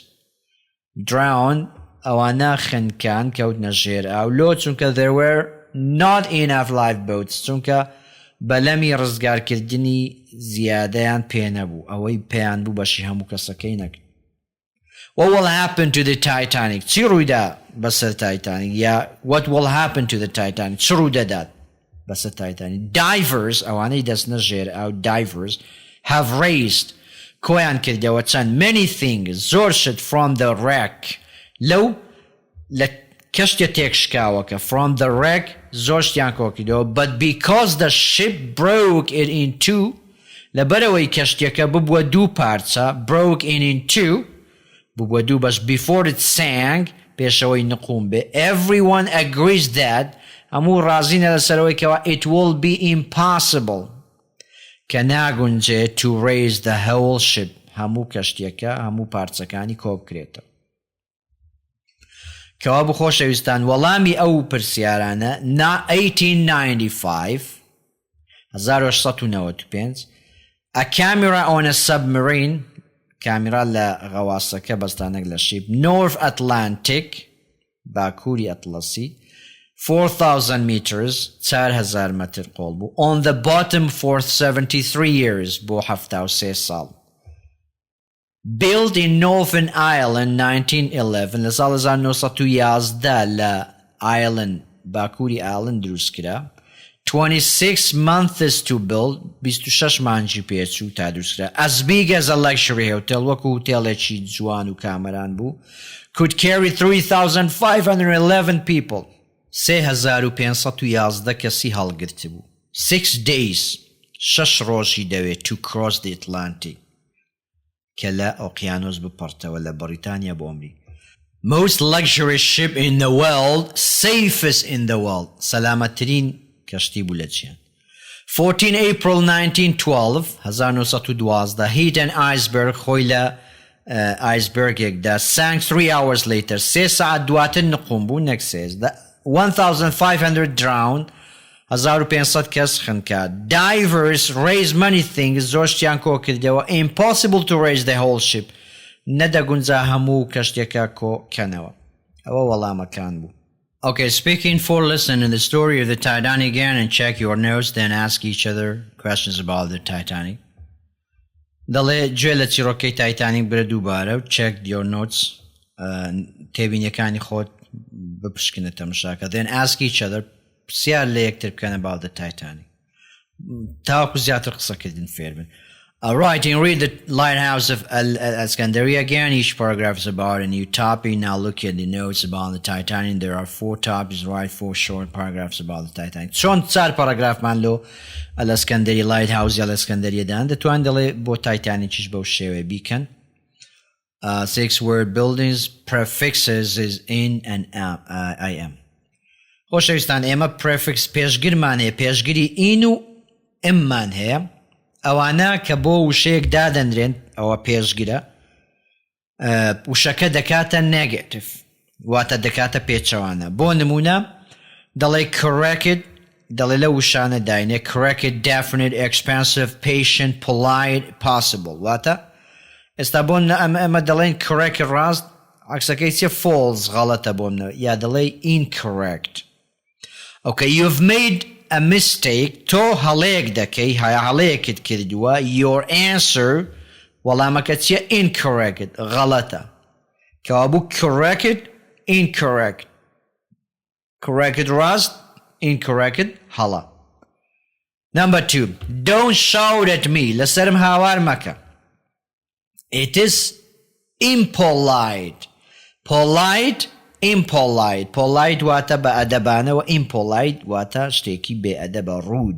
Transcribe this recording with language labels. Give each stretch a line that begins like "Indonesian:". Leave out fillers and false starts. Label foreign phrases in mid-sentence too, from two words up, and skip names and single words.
Central Kurdish: Drown ئەوانە خنکان کەوتنە ژێر ئاولۆ چونکە
English: there were not enough lifeboats
Central Kurdish: چونکە بەلەمی ڕزگارکردنی زیادەیان پێ نەبوو ئەوەی پێیان بوو بەشی هەموو کەسەکەی نەکرد.
English: What will happen to the Titanic?
Central Kurdish: چی ڕوویدا بەسەر تایتانیک یا
English: what will happen to the Titanic
Central Kurdish: چ ڕوو دەدات بەسەر تایتانیک؟ Divers ئەوانەی دەستنە ژێر ئاو
English: divers have raised
Central Kurdish: کۆیان کردەوە چەند
English: many things
Central Kurdish: زۆر شت
English: from the wreck
Central Kurdish: لەو لە کەشتە تێکشکاوەکە
English: from the wreck
Central Kurdish: زۆر شتیان کۆکردەوە
English: but because the ship broke it in two
Central Kurdish: لەبەرەوەی کەشتەکە ببووە دوو پارچە
English: broke it in two
Central Kurdish: ببووە دوو بەش
English: before it sank
Central Kurdish: پێشەوەی نقوم بێ
English: everyone agrees that
Central Kurdish: هەموو ڕازینە لەسەرەوەی کەوە
English: it will be impossible
Central Kurdish: کە ناگونجێ
English: to raise the whole ship
Central Kurdish: هەموو کەشتەکە هەموو پارچەکانی کۆبکرێتەوە. کەوا بخۆشەویستان وەڵامی ئەو پرسیارانە 1895 1895
English: a camera on a submarine
Central Kurdish: کامیرا لە غەواسەکە بەستانێک لە شیب North Atlantic باکووری ئەتلەسی 4,000 meters 4,000 متر قۆڵ بوو
English: on the bottom for 73 years
Central Kurdish: بۆ 73 ساڵ.
English: Built in Northern Ireland 1911
Central Kurdish: لە ساڵ 1911 لە Ireland باکووری ئایرلند دروستکرا
English: 26 months to build
Central Kurdish: 26 مانجی پێچوو تا دروستکرا
English: as big as a luxury hotel
Central Kurdish: وەکو هۆتێڵێکی جوان و کامەران بوو
English: could carry 3,511 people
Central Kurdish: 3,511 کەسی هەڵگرت بوو 6 days 6 ڕۆژی دەوێت
English: to cross the Atlantic
Central Kurdish: کە لە ئۆقیانۆس بپەڕتەوە لە بەریتانیا بۆ ئەمریکا.
English: Most luxury ship in the world safest in the world
Central Kurdish: سەلامەترین کەشتی بوو لە جیهان.
English: 14 April 1912 hit an iceberg
Central Kurdish: خۆی لە icebergێکدا
English: sank 3 hours later
Central Kurdish: 3 ساعت دواتر نقوم بوو نەکسێز 1,500 drowned 1,500 کەس خنکا
English: divers raised many things
Central Kurdish: زۆر شتیان کۆ کردەوە
English: impossible to raise the whole ship
Central Kurdish: نەدەگونجا هەموو کەشتێکە کۆکەنەوە. ئەوە وەڵامەکان بوو.
English: Okay, speaking for listen in the story of the Titanic again and check your notes, then ask each other questions about the Titanic.
Central Kurdish: دەڵێ گوێ لە چیرۆکەی تایتانیک برە دووبارە و
English: check your notes
Central Kurdish: تێبینیەکانی خۆت بپشکنە تەماشاکە
English: then ask each other
Central Kurdish: پرسیار لە یەکتر بکەن
English: about the Titanic
Central Kurdish: تاوەکو زیاتر قسەکردن فێر بن.
English: Right, and read the Lighthouse of Alexandria again. Each paragraph is about a new topic. Now look at the notes about the Titanic. There are 4 topics, right? 4 short paragraphs about the Titanic.
Central Kurdish: چون 4 paragraph من لو Alexandria Lighthouse Alexandria دان دەتوان دەڵێ بۆ تایتانیکیش بەو شێوەیە بیکەن.
English: 6 word buildings. Prefixes is in and I am.
Central Kurdish: خۆشەویستان ئێمە prefix پێشگیرمان هەیە پێشگیری in و ئممان هەیە ئەوانە کە بۆ وشەیەک دادەنرێن ئەوە پێشگیرە وشەکە دەکاتە نێگەتیڤ واتە دەکاتە پێچەوانە بۆ نمونە دەڵێ correct دەڵێ لە وشانە داینێ
English: correct definite expansive patient polite possible
Central Kurdish: واتە ئێستا بۆ ئەمە دەڵێن correct ڕاست عکسەکەی چیە false غەڵەتە بۆ منە یا دەڵێ incorrect.
English: Okay, you've made a mistake
Central Kurdish: تۆ هەڵەیەک دەکەی هەڵەیەکت کردووە
English: your answer
Central Kurdish: وەڵامەکە چیە incorrect غەڵەتە کەوا بوو
English: correct incorrect correct
Central Kurdish: ڕاست incorrect هەڵە.
English: Number 2 don't shout at me
Central Kurdish: لەسەرم هاوار مەکە.
English: It is impolite impolite polite
Central Kurdish: واتە بە ئەدەبانەوە
English: impolite
Central Kurdish: واتە شتێکی بێ ئەدەبە
English: rude.